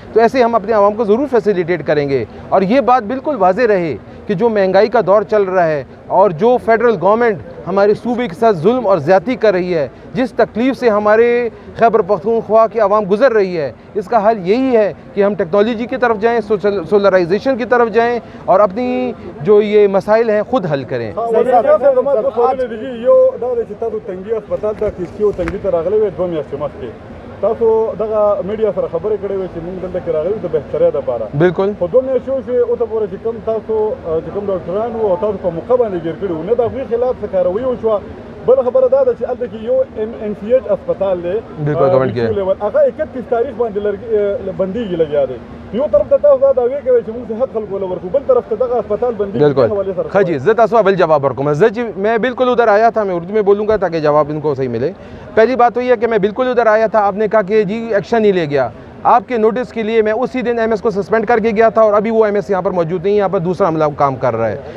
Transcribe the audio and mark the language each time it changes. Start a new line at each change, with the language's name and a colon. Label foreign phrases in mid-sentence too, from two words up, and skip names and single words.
Urdu: تو ایسے ہم اپنے عوام کو ضرور فیسیلیٹیٹ کریں گے۔ اور یہ بات بالکل واضح رہے کہ جو مہنگائی کا دور چل رہا ہے اور جو
English: federal government
Urdu: ہمارے صوبے کے ساتھ ظلم اور زیادتی کر رہی ہے، جس تکلیف سے ہمارے خیبر پختونخوا کی عوام گزر رہی ہے، اس کا حل یہی ہے کہ ہم ٹیکنالوجی کی طرف جائیں، سولرائزیشن کی طرف جائیں اور اپنی جو یہ مسائل ہیں خود حل کریں.
Pashto: تاسو دغه میډیا سره خبرې کړې وې چې موږ دلته کې راغلي د بهترۍ لپاره. بالکل خو دوه میاشتې وشوې اوسه پورې چې کوم تاسو چې کوم ډاکټران وو او تاسو په موقع باندې ګیر کړي وو، نه د هغوی خلاف څه کاروي وشوه. بله خبره دا ده چې هلته کې یو MCH اسپتال دی، بالکل گورنمنٹ کې هغه 31 تاریخ باندې بندیږي لګیا دی. یو طرف ته تاسو دا دعوې کوي چې موږ صحت خلکو له ورکو، بل طرف ته دغه اسپتال بندیږي.
Urdu: بالکل ہاں جی، زت اسوا بل جواب رکھوں میں بالکل ادھر آیا تھا، میں اردو میں بولوں گا تاکہ جواب ان کو صحیح ملے. پہلی بات تو یہ ہے کہ میں بالکل ادھر آیا تھا، آپ نے کہا کہ جی ایکشن نہیں لے گیا. آپ کے نوٹس کے لیے میں اسی دن MS کو سسپینڈ کر کے گیا تھا اور ابھی وہ MS یہاں پر موجود نہیں ہے، یہاں پر دوسرا عملہ کام کر رہا ہے.